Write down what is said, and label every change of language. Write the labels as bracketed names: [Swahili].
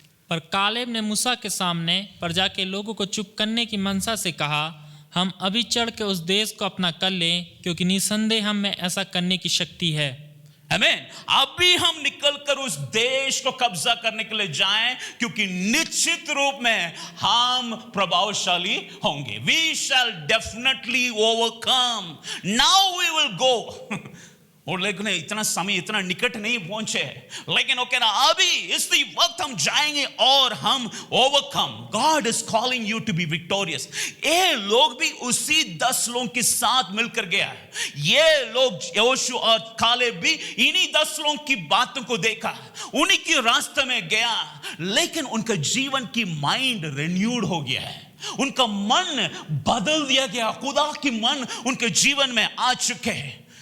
[Hindi] पर कालेब ने मूसा के सामने प्रजा के लोगों को चुप करने की मनसा से कहा, हम अभी चढ़ के उस देश को अपना कर लें, क्योंकि निसंदेह हम में ऐसा करने की शक्ति है। आमीन। अभी हम निकलकर उस देश को कब्जा करने के लिए जाएं, क्योंकि निश्चित रूप में हम प्रभावशाली होंगे। [English] We shall definitely overcome. Now we will go। [Hindi] और लेकिन इतना समय इतना निकट नहीं पहुंचे, लेकिन वो कह रहा अभी इसी वक्त हम जाएंगे और हम overcome. [English] God is calling you to be victorious. [Hindi] ये लोग भी उसी 10 लोगों के साथ मिलकर गया है। ये लोग यहोशू और कालेब भी इन्हीं 10 लोगों की बातों को देखा, उन्हीं के रास्ते में गया, लेकिन उनका जीवन की माइंड रिन्यूड हो गया है, उनका मन बदल दिया गया। खुदा की मन उनके जीवन में आ चुके हैं।